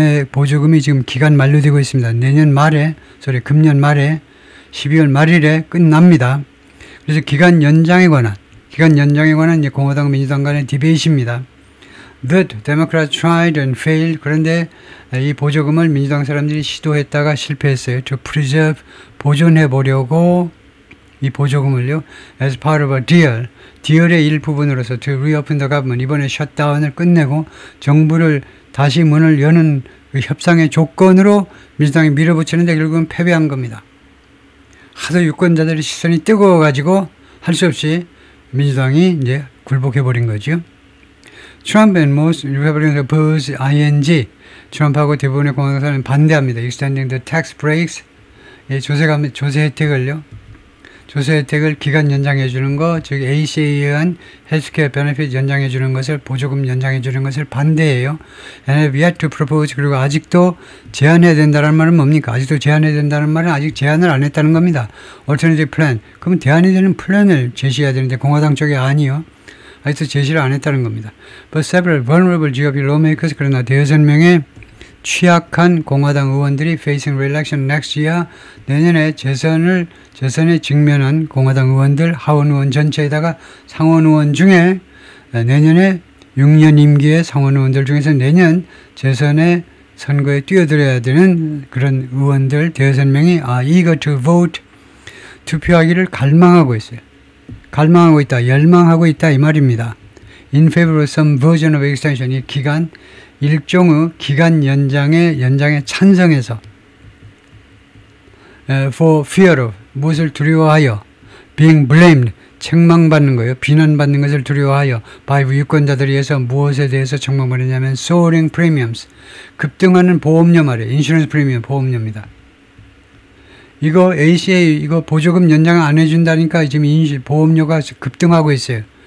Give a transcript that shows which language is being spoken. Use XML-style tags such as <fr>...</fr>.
<ko>보조금이 지금 기간 만료되고 있습니다. 금년 말에 12월 말일에 끝납니다. 그래서 기간 연장에 관한 이제 공화당 민주당 간의 디베이트입니다.</ko> <en>The Democrats tried and failed.</en> <ko>그런데 이 보조금을 민주당 사람들이 시도했다가 실패했어요.</ko> <en>To preserve,</en> <ko>보존해 보려고 이 보조금을요.</ko> <en>As part of a deal</en> <ko>의 일부분으로서</ko> <en>to reopen the government.</en> <ko>이번에 셧다운을 끝내고 정부를 다시 문을 여는 그 협상의 조건으로 민주당이 밀어붙이는데 결국은 패배한 겁니다. 하도 유권자들의 시선이 뜨거워가지고 할 수 없이 민주당이 이제 굴복해버린 거죠.</ko> <en>Trump and most Republicans oppose ING.</en> <ko>트럼프하고 대부분의 공화당 사람은 반대합니다.</ko> <en>Extending the tax breaks.</en> <ko>조세 혜택을 기간 연장해 주는 거, 즉 ACA에 의한 헬스케어 베네핏 연장해 주는 것을, 보조금 연장해 주는 것을 반대해요.</ko> <en>And have yet to propose.</en> <ko>그리고 아직도 제한해야 된다는 말은 뭡니까? 아직도 제한해야 된다는 말은 아직 제한을 안 했다는 겁니다.</ko> <en>Alternative plan.</en> <ko>그러면 대안이 되는 플랜을 제시해야 되는데 공화당 쪽이 아니요. 아직도 제시를 안 했다는 겁니다.</ko> <en>But several vulnerable GOP lawmakers,</en> <ko>그러나 6명의 취약한 공화당 의원들이</ko> <en>facing re-election next year,</en> <ko>내년에 재선에 직면한 공화당 의원들, 하원 의원 전체에다가 상원 의원 중에 내년에 6년 임기의 상원 의원들 중에서 내년 재선에 선거에 뛰어들어야 되는 그런 의원들 6명이</ko> <en>eager to vote,</en> <ko>투표하기를 갈망하고 있어요. 갈망하고 있다, 열망하고 있다 이 말입니다.</ko> <en>In favor of some version of extension,</en> <ko>이 일종의 기간 연장에 찬성해서</ko> <en>for fear of,</en> <ko>무엇을 두려워하여,</ko> <en>being blamed,</en> <ko>책망받는 거예요. 비난받는 것을 두려워하여, by 유권자들에 의해서 무엇에 대해서 책망받느냐면</ko> <en>soaring premiums,</en> <ko>급등하는 보험료 말이에요. 인슈런스 프리미엄 보험료입니다. 이거 ACA 이거 보조금 연장 안 해준다니까 지금 보험료가 급등하고 있어요.</ko>